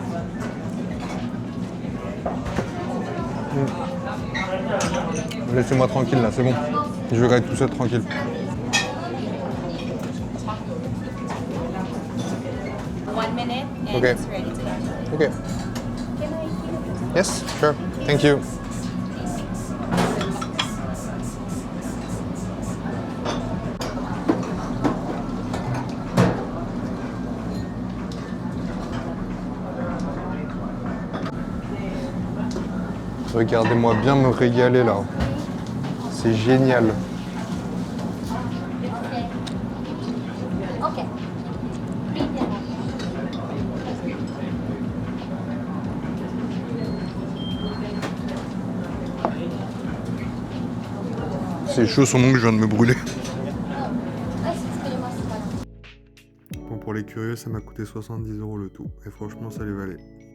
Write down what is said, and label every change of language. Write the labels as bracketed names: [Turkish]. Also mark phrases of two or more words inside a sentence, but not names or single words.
[French] Laissez-moi tranquille là, c'est bon. Je vais regarder tout ça tranquille. [English] One minute and Okay. it's ready to go. Ok. Yes, sure. Thank you. [French] Regardez-moi bien me régaler là. C'est génial. [English] Okay. [French] C'est chaud son ongle, je viens de me brûler. [Japanese] アイス作りますから。 [French] Bon, pour les curieux, ça m'a coûté 70 € le tout. Et franchement, ça les valait.